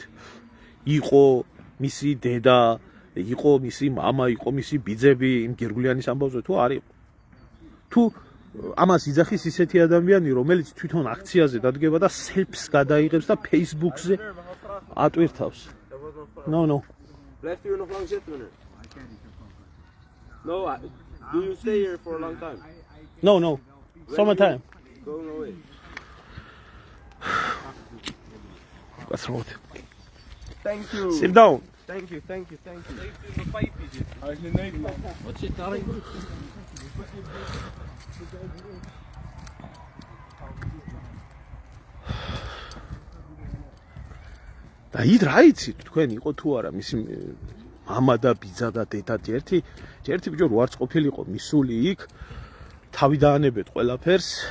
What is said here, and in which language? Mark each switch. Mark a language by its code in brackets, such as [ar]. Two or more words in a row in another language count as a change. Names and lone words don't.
[ka] იყო მისი დედა, იყო მისი мама, იყო მისი ბიძები იმ გირგვლიანის ამბავზე თუ არ იყო? თუ ამას იძახის ისეთი ადამიანი, რომელიც თვითონ აქციაზე დადგება და selfs გადაიღებს და Facebook-ზე ატვირთავს. [en] No. [nl] Blijft u nog lang zitten, meneer? [en] No, do you stay here for a long time? No. Summertime. Go away. What's wrong? Thank you. Sit down. Thank you. What's it, darling? [ka] და იდ რა იცით თქვენ იყო თუ არა მისი мама და ბიძა და დედა ერთი ბიჭო რო არც ყოფილიყო მისული იქ თავი დაანებეთ ყველაფერს